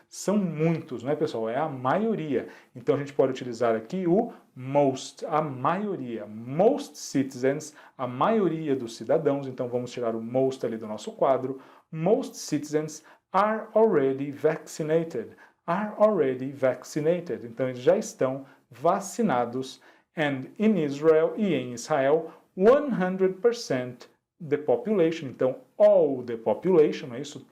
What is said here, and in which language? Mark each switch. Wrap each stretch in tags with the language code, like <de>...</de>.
<pt>São muitos, não é, pessoal? É a maioria. Então, a gente pode utilizar aqui o most, a maioria.</pt> <en>Most citizens,</en> <pt>a maioria dos cidadãos. Então, vamos tirar o most ali do nosso quadro.</pt> <en>Most citizens are already vaccinated. Are already vaccinated.</en> <pt>Então, eles já estão vacinados.</pt> <en>And in Israel,</en> <pt>e em Israel, 100%</pt> <en>the population.</en> <pt>Então,</pt> <en>all the population,</en> <pt>não é isso?</pt>